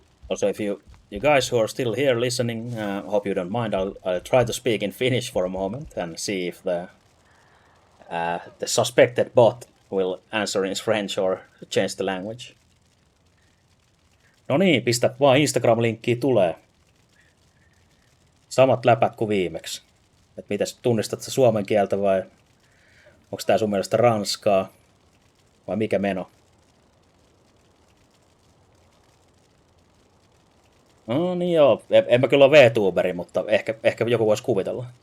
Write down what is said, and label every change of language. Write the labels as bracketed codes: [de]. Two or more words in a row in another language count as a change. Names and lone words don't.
[en] Also, if you guys who are still here listening, hope you don't mind. I'll try to speak in Finnish for a moment and see if the suspected bot will answer in French or change the language. [fi] No niin, pistä vaan Instagram-linkkiä tulee. Samat läpät kuin viimeksi. Et mitäs, tunnistat sä suomen kieltä vai onko tää sun mielestä ranskaa vai mikä meno? No niin joo, en mä kyllä ole VTuberi, mutta ehkä joku voisi kuvitella.